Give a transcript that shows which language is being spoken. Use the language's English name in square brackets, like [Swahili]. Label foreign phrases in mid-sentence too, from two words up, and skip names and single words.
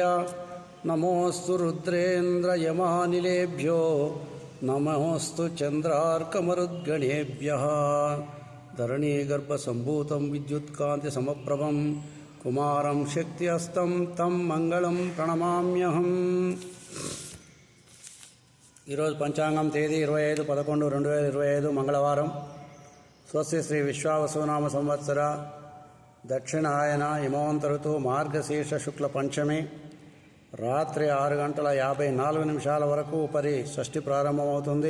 [Sanskrit] नमोऽस्तु रुद्रेन्द्रयमानिलेभ्यो नमोऽस्तु चन्द्रार्कमरुद्गणेभ्यः। धरणीगर्भसम्भूतं विद्युत्कान्तिसमप्रभं कुमारं शक्तिहस्तं तं मंगलं प्रणमाम्यहम्। [Telugu] ఈరోజు పంచాంగం తేదీ 25/11/2025 మంగళవారం. స్వస్తి శ్రీ విశ్వావసునామ సంవత్సర దక్షిణాయన హిమవంత ఋతువు మార్గశీర్ష శుక్ల పంచమి రాత్రి 6:54 వరకు ఉపరి షష్ఠి ప్రారంభమవుతుంది.